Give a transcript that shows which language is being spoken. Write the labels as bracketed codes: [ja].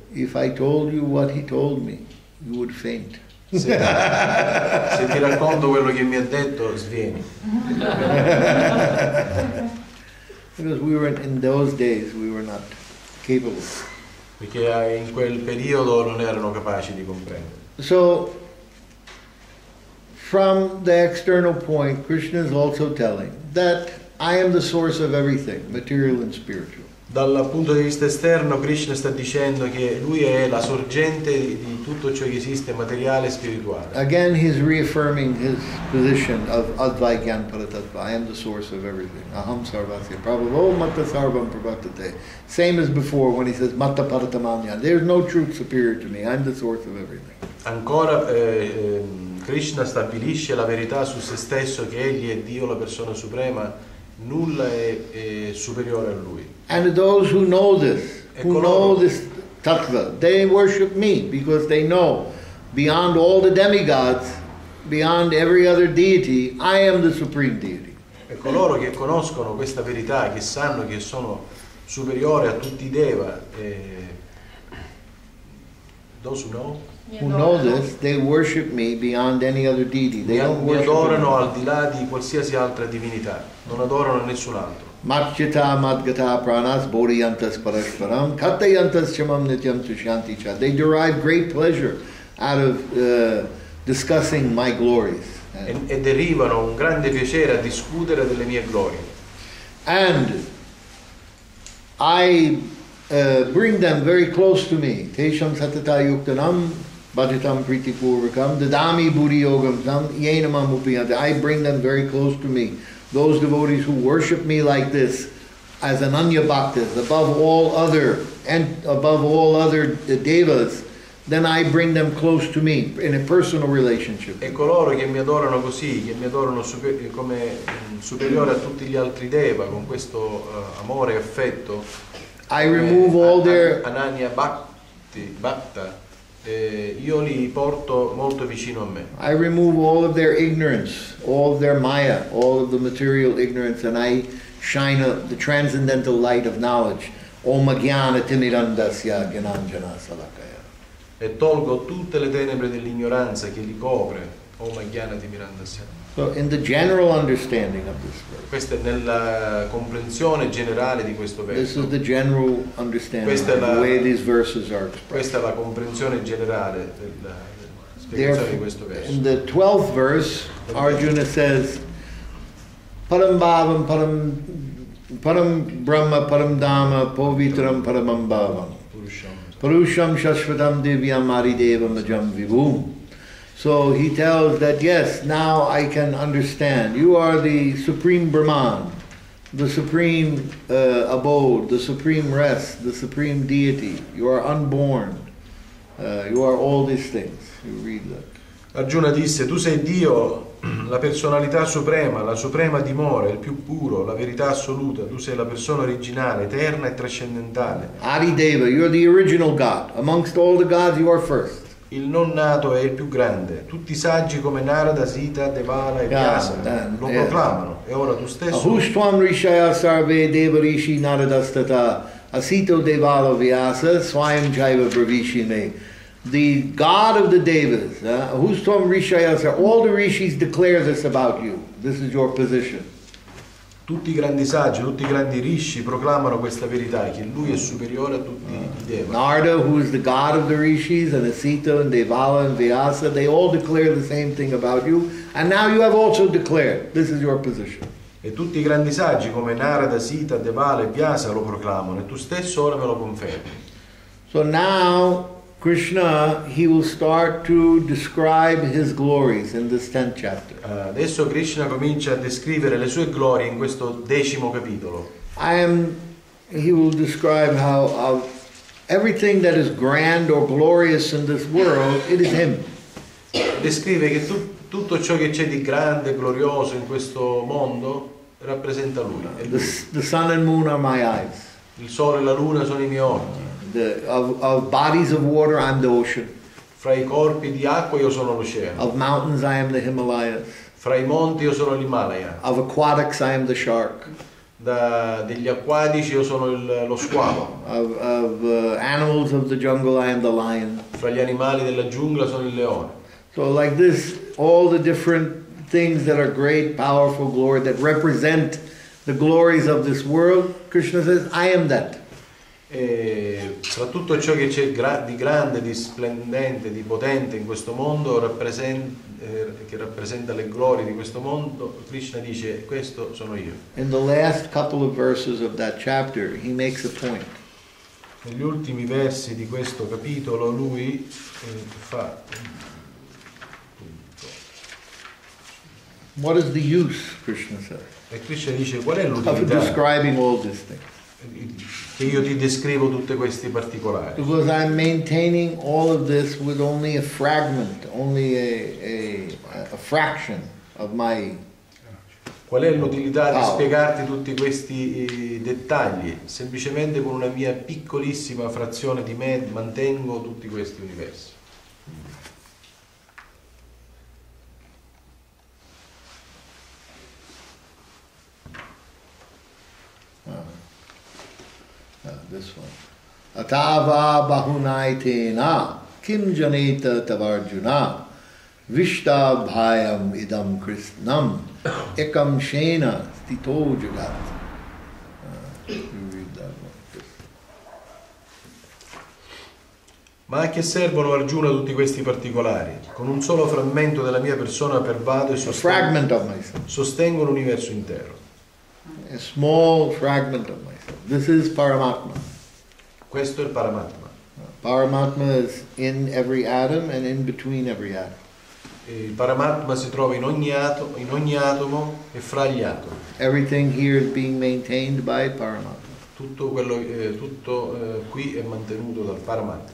[en] if I told you what he told me, you would faint. [it] Se ti racconto quello che mi ha detto, svieni. [en] Because in those days we were not capable. [it] Perché in quel periodo non erano capaci di comprendere. [en] So, from the external point, Krishna is also telling that I am the source of everything, material and spiritual. [it] Dal punto di vista esterno, Krishna sta dicendo che lui è la sorgente di tutto ciò che esiste, materiale e spirituale. [en] Again, he's reaffirming his position of Advaigyan Paratattva. I am the source of everything. [sa] Aham sarvasya prabhavo matta sarvam prabhatate. [en] Same as before when he says [sa] matta paratamanya. [en] There's no truth superior to me. I'm the source of everything. [it] Ancora Krishna stabilisce la verità su se stesso, che egli è Dio, la persona suprema. Nulla è superiore a lui. [en] And those who know this, tattva, they worship me because they know beyond all the demigods, beyond every other deity, I am the supreme deity. [it] E coloro che conoscono questa verità, che sanno che sono superiore a tutti i Deva, [en] those who know this, they worship me beyond any other deity. They don't [it] mi [en] worship [it] adorano al di là di qualsiasi altra divinità, non adorano nessun altro. [sa] Matchita madgata pranas bodhiyantas parashparam katayantas chamam nityam tushanti cha. [en] They derive great pleasure out of discussing my glories. [it] E derivano un grande piacere a discutere delle mie glorie. [en] And I bring them very close to me. [sa] Tesham satata yuktanam bhajatam pritipurvakam dadami buddhi yogam tam yenamam upiyante. [en] I bring them very close to me. Those devotees who worship me like this, as Ananya Bhaktas, above all other devas, then I bring them close to me in a personal relationship. [it] E coloro che mi adorano così, che mi adorano come superiore a tutti gli altri Deva, con questo amore e affetto, [en] I remove all their [it] Ananya Bhakta, io li porto molto vicino a me. [en] I remove all of their ignorance, all of their maya, all of the material ignorance, and I shine the transcendental light of knowledge. [sa] Om Jnana Timirandasya Gyananjana Salakaya. [it] E tolgo tutte le tenebre dell'ignoranza che li copre. [sa] Om Jnana Timirandasya. [en] So in the general understanding of this verse. [it] Questa è nella comprensione generale di questo verso. [en] This is the general understanding of the way these verses are expressed. [it] Questa è la comprensione generale della spiegazione di questo verso. [en] In the 12th verse, Arjuna says, [sa] Param Bhavam Param Brahma Param Dhamma Povitram Paramam Bhavam Purusham Shashvatam Divyam Aridevam Ajam Vibhum. [en] So he tells that, yes, now I can understand. You are the supreme Brahman, the supreme abode, the supreme rest, the supreme deity. You are unborn. You are all these things. You read that. [it] Arjuna disse, tu sei Dio, la personalità suprema, la suprema dimora, il più puro, la verità assoluta. Tu sei la persona originale, eterna e trascendentale. [en] Adideva, you're the original God. Amongst all the gods, you are first. [it] il non nato è il più grande. Tutti i saggi come Narada, Sita, Devala e Vyasa lo proclamano. E ora tu stesso... [sa] Ahushvam rishaya sarve deva rishi naradastata asito devala vyasa swayam jaiva bravishime. [en] The God of the Devas, [sa] Ahushvam rishaya sarve, [en] all the rishis declare this about you. This is your position. [it] Tutti i grandi saggi, tutti i grandi rishi proclamano questa verità, che lui è superiore a tutti i deva. [en] Narada, who is the god of the rishis, and Asita and Devala and Vyasa, they all declare the same thing about you, and now you have also declared, this is your position. [it] E tutti i grandi saggi come Narada, Sita, Devala e Vyasa lo proclamano, e tu stesso ora me lo confermi. [en] So now, Krishna, he will start to describe his glories in this 10th chapter. [it] Adesso Krishna comincia a descrivere le sue glorie in questo 10° capitolo. [en] He will describe how everything that is grand or glorious in this world, it is him. [it] Descrive che tutto ciò che c'è di grande e glorioso in questo mondo rappresenta lui. [en] The sun and moon are my eyes. [it] Il sole e la luna sono i miei occhi. [en] Of bodies of water, I'm the ocean. [it] Fra i corpi di acqua io sono l'oceano. [en] Of mountains, I am the Himalayas. [it] Fra i monti io sono l'Himalaya. [en] Of aquatics, I am the shark. [it] Degli acquatici io sono lo squalo. [en] Of animals of the jungle, I am the lion. [it] Fra gli animali della giungla sono il leone. [en] So like this, all the different things that are great, powerful glory, that represent the glories of this world, Krishna says, I am that. [it] E tra tutto ciò che c'è di grande, di splendente, di potente in questo mondo, che rappresenta le glorie di questo mondo, Krishna dice, questo sono io. [en] In the last couple of verses of that chapter, he makes a point. [it] Negli ultimi versi di questo capitolo lui fa [en] What is the use, Krishna says, [it] e Krishna dice, qual è [en] of [it] l'utilità [en] describing all these things? [it] che io ti descrivo tutti questi particolari? [en] Because I'm maintaining all of this with only a fragment, only a fraction of my... [it] Qual è l'utilità di spiegarti tutti questi dettagli? Semplicemente con una mia piccolissima frazione di me mantengo tutti questi universi. [en] This one. [sa] Atava bahunaitena kim janeta tavarjuna vishta bhayam idam krishnam ekam shena stito jagat. [en] You read that one. [it] Ma a che servono Arjuna tutti questi particolari? Con un solo frammento della mia persona pervado e sostengo l'universo intero. [en] A small fragment of myself. This is Paramatma. [it] Questo è il Paramatma. [en] Paramatma is in every atom and in between every atom. [it] Il Paramatma si trova in ogni atomo e fra gli atomi. [en] Everything here is being maintained by Paramatma. [it] Tutto qui è mantenuto dal Paramatma.